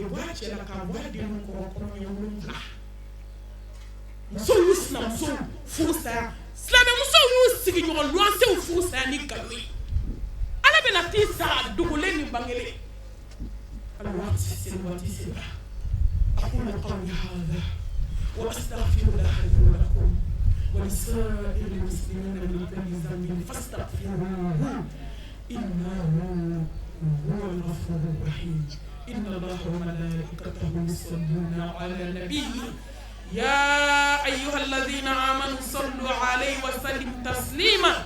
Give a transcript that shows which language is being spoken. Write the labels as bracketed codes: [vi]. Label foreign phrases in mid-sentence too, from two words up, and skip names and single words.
[bm] bɔ a cɛ la k'a bɔ a den kɔrɔ kɔnɔɲɛ 7 musow y'u sinamusow furu saya silamɛmusow y'u sigiɲɔgɔn luwansew furu saya ni nkalon ye ala bɛna t'i sara dogolen ni bangelen ala waati sera waati sera [ar] أقول قولي هذا وأستغفر الله لي ولكم ولسائر المسلمين من كل ذنب فاستغفروه إنه هو الغفور الرحيم. إن الله وملائكته يصلون على النبي يا أيها الذين آمنوا صلوا عليه وسلموا تسليما.